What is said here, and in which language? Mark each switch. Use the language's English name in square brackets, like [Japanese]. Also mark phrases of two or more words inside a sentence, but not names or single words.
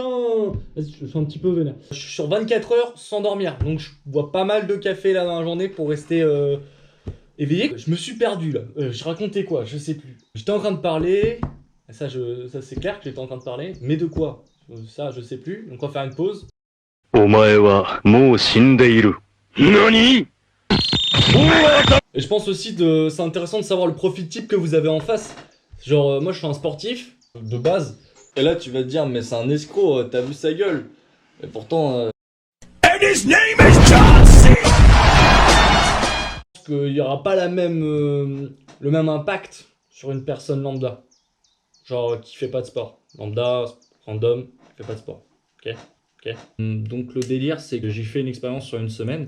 [French] Vas-y je suis un petit peu vénère. Je suis sur 24 heures sans dormir. Donc je bois pas mal de café là dans la journée pour rester éveillé. Je me suis perdu là. Je racontais quoi? Je sais plus. J'étais en train de parler. Ça c'est clair que j'étais en train de parler. Mais de quoi? Ça je sais plus. Donc on va faire une pause. [Japanese] お前はもう死んでいる。何？ [French] Et je pense aussi c'est intéressant de savoir le profil type que vous avez en face. Genre moi je suis un sportif de base. Et là tu vas te dire mais c'est un escroc, t'as vu sa gueule. Et pourtant [English] And his name is John C. [French] Qu'il y aura pas le même impact sur une personne lambda. Genre qui fait pas de sport. Lambda, random, qui fait pas de sport. Ok. Donc le délire c'est que j'ai fait une expérience sur une semaine.